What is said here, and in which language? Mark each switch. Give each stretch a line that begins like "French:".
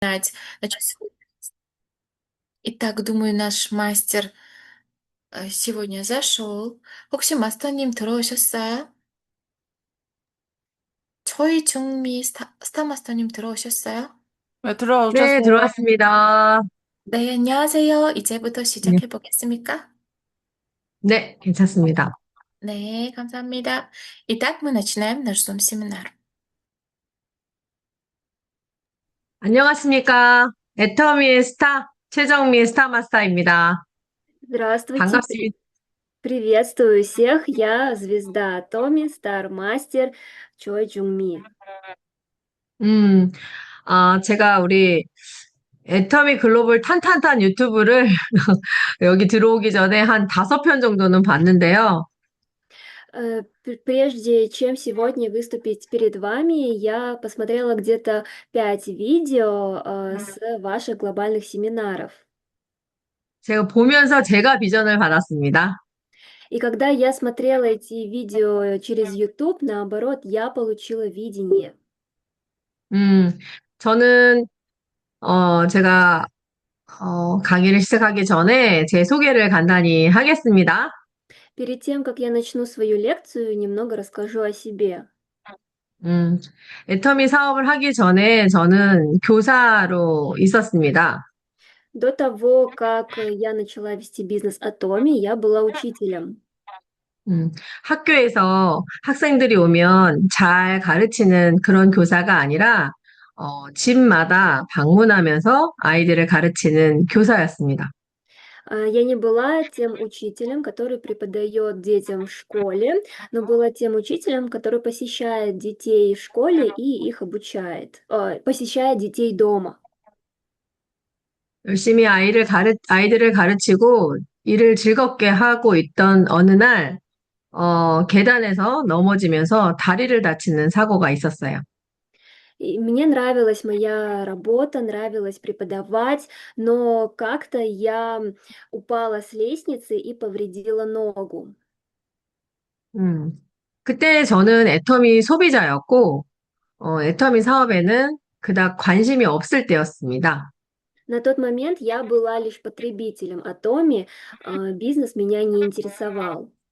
Russian: Значит, итак, думаю, наш мастер сегодня зашел.
Korean: 혹시 마스터님 들어오셨어요? 저희 중미 스타 마스터님 들어오셨어요? 왜 네, 들어오셨어요? 들어왔습니다. 네, 안녕하세요. 이제부터 네, 시작해 보겠습니까? 네, 괜찮습니다. 네, 감사합니다.
Russian: Итак, мы начинаем наш Zoom-семинар.
Korean: 안녕하십니까. 애터미의 스타, 최정미의 스타마스터입니다.
Russian: Здравствуйте,
Korean: 반갑습니다.
Russian: приветствую всех. Я звезда Томми, Стармастер, Чой Джунгми.
Korean: 음, 제가 우리 애터미 글로벌 탄탄탄 유튜브를 여기 들어오기 전에 한 5편 정도는 봤는데요.
Russian: Прежде чем сегодня выступить перед вами, я посмотрела где-то 5 видео с ваших глобальных семинаров.
Korean: 제가 보면서 제가 비전을 받았습니다.
Russian: И когда я смотрела эти видео через YouTube, наоборот, я получила видение.
Korean: 음, 저는, 제가, 강의를 시작하기 전에 제 소개를 간단히 하겠습니다.
Russian: Перед тем, как я начну свою лекцию, немного расскажу о себе.
Korean: 음, 애터미 사업을 하기 전에 저는 교사로 있었습니다.
Russian: До того, как я начала вести бизнес Атоми, я была учителем.
Korean: 학교에서 학생들이 오면 잘 가르치는 그런 교사가 아니라, 집마다 방문하면서 아이들을 가르치는 교사였습니다.
Russian: Я не была тем учителем, который преподает детям в школе, но была тем учителем, который посещает детей в школе и их обучает, посещает детей дома.
Korean: 열심히 아이들을 가르치고 일을 즐겁게 하고 있던 어느 날, 계단에서 넘어지면서 다리를 다치는 사고가 있었어요.
Russian: И мне нравилась моя работа, нравилось преподавать, но как-то я упала с лестницы и повредила ногу.
Korean: 음, 그때 저는 애터미 소비자였고, 애터미 사업에는 그닥 관심이 없을 때였습니다.
Russian: На тот момент я была лишь потребителем Атоми, бизнес меня не интересовал.